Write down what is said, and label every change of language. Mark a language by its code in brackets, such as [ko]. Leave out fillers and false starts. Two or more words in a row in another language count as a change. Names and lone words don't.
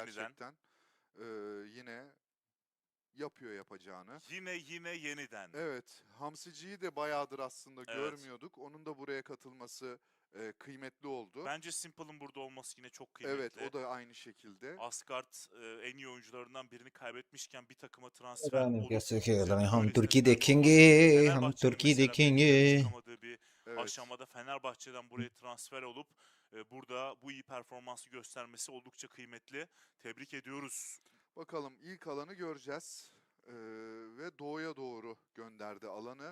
[tr] gerçekten yine yapıyor yapacağını. Yine yeniden. Evet, Hamsici'yi de bayağıdır aslında Evet. görmüyorduk. Onun da buraya katılması kıymetli oldu. Bence Simple'ın burada olması yine çok kıymetli. Evet, o da aynı şekilde. Asgard en iyi oyuncularından birini kaybetmişken bir takıma transfer olup [hi] कैसे खेल रहे हैं? हम [tr] böylesine [hi] तुर्की [tr] performans [hi] देखेंगे, [tr] gösterdi. [hi] हम [tr] Fenerbahçe'nin [hi] तुर्की [tr] mesela [hi] देखेंगे। [tr] beklediği, çıkamadığı bir Evet. aşamada Fenerbahçe'den buraya transfer olup burada bu iyi performansı göstermesi oldukça kıymetli. Tebrik ediyoruz. Bakalım ilk alanı göreceğiz. Ve doğuya doğru gönderdi alanı.